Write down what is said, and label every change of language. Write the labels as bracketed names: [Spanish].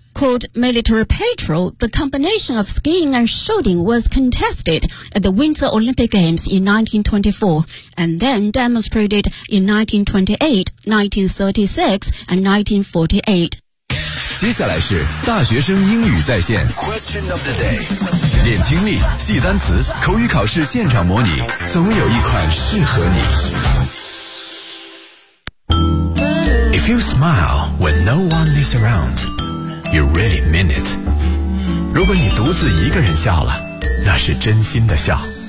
[English] Called Military Patrol, the combination of skiing and shooting was contested at the Winter Olympic Games in 1924 and then demonstrated in 1928, 1936, and 1948. [Chinese] 接下来是大学生英语在线 [English] Question of the day. [Chinese] 练听力，记单词，口语考试现场模拟，总有一款适合你。 [English] If you smile when no one is around,You really mean it. [Chinese] 如果你独自一个人笑了，那是真心的笑。